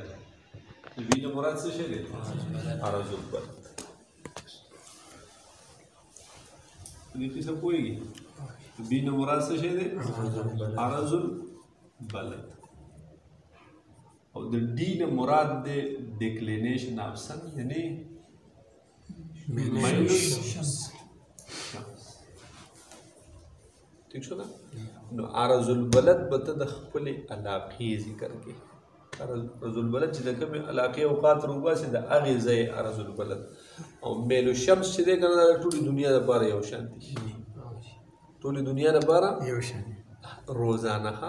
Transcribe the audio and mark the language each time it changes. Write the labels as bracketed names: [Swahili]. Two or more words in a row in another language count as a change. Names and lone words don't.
[Pashto] د بی نه مراد څه شی دی؟ [Arabic] عرض البلد. [Pashto] دې کې څه پوهېږي؟ د بی نه مراد څه شی دی؟ [Arabic] عرض البلد. [Pashto] او د ډي نه مراد دی [English] declination of sun [Pashto] یعنی [Arabic] میل الشمس. [Pashto] ٹھیک شو نا. نو [Arabic] عرض البلد [Pashto] به ته د خپلې علاقې ذکر کوي. [Arabic] عرض البلد [Pashto] چې د کومې علاقې اوقات روباسي د هغې ځای [Arabic] عرض البلد. [Pashto] او [Arabic] میل الشمس [Pashto] چې دی که نه د ټولې دنیا دپاره یو شان دي. ټولې دنیا دپاره یو شان روزانه ښه.